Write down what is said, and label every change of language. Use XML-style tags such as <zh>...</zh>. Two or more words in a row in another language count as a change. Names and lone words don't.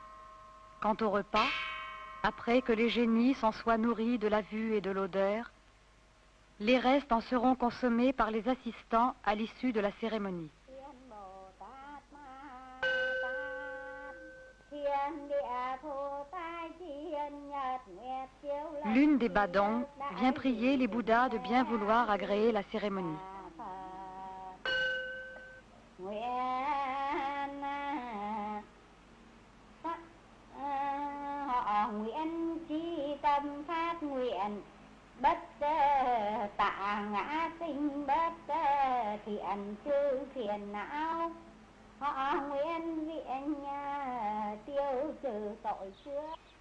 <fr>Quant au repas, après que les génies s'en soient nourris de la vue et de l'odeur, Les restes en seront consommés par les assistants à l'issue de la cérémonie. L'une des badongs vient prier les Bouddhas de bien vouloir agréer la cérémonie.</fr> <vi>Bất tạ ngã sinh bất thiện chư phiền não họ nguyện viện tiêu trừ tội trước.</vi>